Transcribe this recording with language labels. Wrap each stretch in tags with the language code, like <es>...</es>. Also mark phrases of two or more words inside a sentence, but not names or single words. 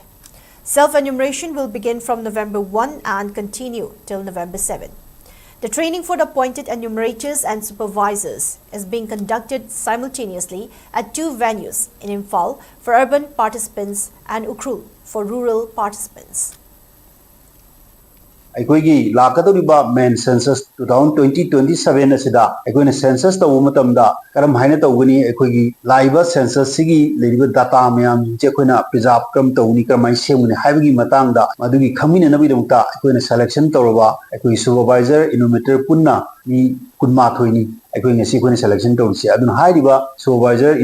<en>Self-enumeration will begin from November 1 and continue till November 7. The training for the appointed enumerators and supervisors is being conducted simultaneously at 2 venues in Imphal for urban participants and Ukhrul for rural participants.</en> <mni>ꯑꯩꯈꯣꯏꯒꯤ ꯂꯥꯛꯀꯗꯧꯔꯤꯕ</mni> <en>main census</en> <mni>2027 ꯑꯁꯤꯗ ꯑꯩꯈꯣꯏꯅ ꯁꯦꯟꯁꯁ ꯇꯧꯕ ꯃꯇꯝꯗ ꯀꯔꯝ ꯍꯥꯏꯅ ꯇꯧꯒꯅꯤ ꯑꯩꯈꯣꯏꯒꯤ ꯂꯥꯛꯏꯕ ꯁꯦꯟꯁꯁꯁꯤꯒꯤ ꯂꯩꯔꯤꯕ ꯗꯥꯇꯥ ꯃꯌꯥꯝꯁꯦ ꯑꯩꯈꯣꯏꯅ ꯄ꯭ꯔꯤꯖꯥꯔꯕ ꯀꯔꯝ ꯇꯧꯒꯅꯤ ꯀꯔꯝꯍꯥꯏꯅ ꯁꯦꯝꯒꯅꯤ ꯍꯥꯏꯕꯒꯤ ꯃꯇꯥꯡꯗ ꯃꯗꯨꯒꯤ ꯈꯪꯃꯤꯟꯅꯅꯕꯒꯤꯗꯃꯛꯇ ꯑꯩꯈꯣꯏꯅ ꯁꯦꯂꯦꯛꯁꯟ ꯇꯧꯔꯕ ꯑꯩꯈꯣꯏꯒꯤ</mni> <en>supervisor enumerator</en> <mni>ꯄꯨꯟꯅ ꯃꯤ 12ꯅꯤ ꯑꯩꯈꯣꯏ ꯉꯁꯤ ꯑꯩꯈꯣꯏꯅ ꯁꯦꯂꯦꯛꯁꯟ ꯇꯧꯔꯤꯁꯤ ꯑꯗꯨꯅ ꯍꯥꯏꯔꯤꯕ ꯁꯨꯄꯔꯚꯥꯏꯖꯔ</mni>